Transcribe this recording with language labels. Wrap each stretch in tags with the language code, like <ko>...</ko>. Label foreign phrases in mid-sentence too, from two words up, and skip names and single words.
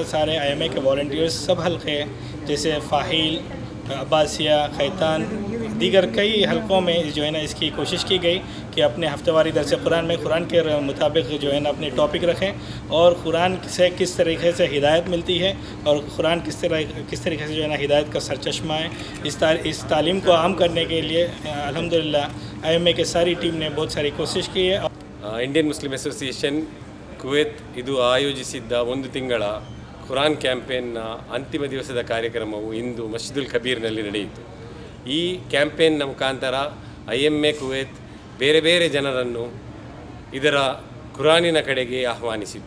<hi>सारे IMA के वॉलंटियर्स सब हल्के जैसे फ़ाहिल, अब्बासिया, खैतान, दीगर कई हलकों में जो है ना इसकी कोशिश की गई कि अपने हफ्तेवारी दरस कुरान में कुरान के मुताबिक जो है ना अपने टॉपिक रखें और कुरान से किस तरीके से हिदायत मिलती है और कुरान किस तरीके से जो है ना हिदायत का सरचश्मा है. इस तालीम को आम करने के लिए अल्हम्दुलिल्लाह IMA के सारी टीम ने बहुत सारी कोशिश की है.</hi> <kn>ಇಂಡಿಯನ್ ಮುಸ್ಲಿಂ ಅಸೋಸಿಯೇಷನ್ ಕುವೈತ್ ಇದು ಆಯೋಜಿಸಿದ್ದ 1 ತಿಂಗಳ ಕುರಾನ್ ಕ್ಯಾಂಪೇನ್ನ ಅಂತಿಮ ದಿವಸದ ಕಾರ್ಯಕ್ರಮವು ಇಂದು ಮಸ್ಜಿದುಲ್ ಕಬೀರ್ನಲ್ಲಿ ನಡೆಯಿತು. ಈ ಕ್ಯಾಂಪೇನ್ನ ಮುಖಾಂತರ IMA ಕುವೈತ್ ಬೇರೆ ಬೇರೆ ಜನರನ್ನು ಇದರ ಕುರಾನಿನ ಕಡೆಗೆ ಆಹ್ವಾನಿಸಿತು.</kn>